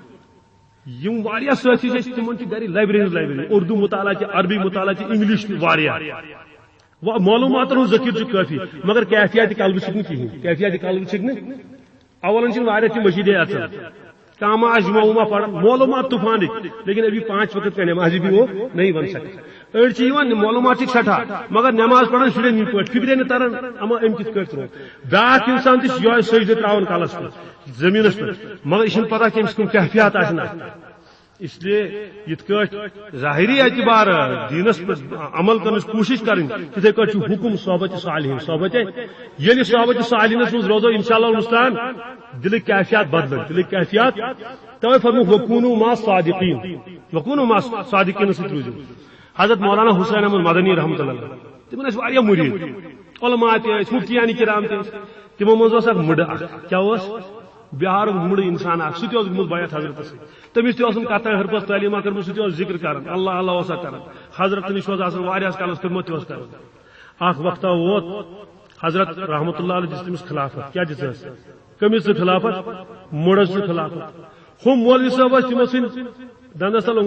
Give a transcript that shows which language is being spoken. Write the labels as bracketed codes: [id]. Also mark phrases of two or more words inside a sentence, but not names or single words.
[ks] یم واریاہ سٲتھی چھِ أسۍ تِمن چھِ گرِ لایبریری اردو مطالعہ چھِ عربی مطالعہ چھِ انگلش تہِ واریاہ معلوماتن ہُنٛد ذخیرٕ چھُ کٲفی مگر کیفیات قلبہٕ چھُکھ نہٕ کِہیٖنۍ کیفیات قلبہٕ چھِکھ نہٕ اولن چھِ واریاہ تِم مشیٖدے اژان کانٛہہ ما آسہِ جُمعہ وُمعہ پران معلومات طوفانٕکۍ [ur] لیکن ابھی 5 وقت کا نماز بھی وہ نہیں بن سکتا [ks] أڑۍ چھِ یِوان معلومات چھِکھ سٮ۪ٹھاہ مگر نماز پران شُرٮ۪ن ہِنٛدۍ پٲٹھۍ فِکرے نہٕ تران اما أمۍ کِتھ کٲٹھۍ ترٛوو بیٛاکھ انسان تہِ چھُ یِہوے سجدٕ ترٛاوان کلس پٮ۪ٹھ زٔمیٖنس پٮ۪ٹھ مگر یہِ چھُنہٕ پتہ کہِ أمِس کٕم کیفیات آسن اتھ [ur] اس لیے [ks] یِتھ کٲٹھۍ ظاہری اعتبار دینس پہ عمل کرنٕچ کوٗشش کرٕنۍ تِتھے کٲٹھۍ چھُ حُکم صحبتِ صالحیٖن صحبتِ ییٚلہِ صحبتِ صالحیٖنس منٛز روزو [ar] انشاء اللہ المستعان [ks] دلٕکۍ کیفیات بدلن دلٕکۍ کیفیات توے فرموو [ar] وکوٗنوٗ مع صادقیٖن [ks] وکوٗنوٗ مع صادقیٖنس سۭتۍ روٗزِو حضرت مولانا حسین احمد مدنی رحمۃ اللہ تِمن ٲسۍ واریاہ مُریٖد علما تہِ ٲسۍ مفتیان کرام تہِ ٲسۍ تِمو منٛز اوس اکھ مٕڈٕ اکھ کیاہ اوس بِہارُک مٕڈٕ انسان اکھ سُہ تہِ اوس گوٚمُت بیعت حضرتس سۭتۍ تٔمِس تہِ اوسُم کتھا ہرپس تعلیٖما کٔرمٕژ سُہ تہِ اوس ذکر کران اللہ اللہ اوسا کران حضرت نِش اوس آسان واریاہس کالس خدمت تہِ اوس کران اکھ وقتہ ووت حضرت [ar] رحمۃ اللہ علیہ [ks] دِژ تٔمِس خلافت کیاہ دِژٕس کٔمِس ژٕ خلافت مٕڈس ژٕ خلافت ہُم مولوی صٲب ٲسۍ تِمو سٕنٛدۍ دندس تل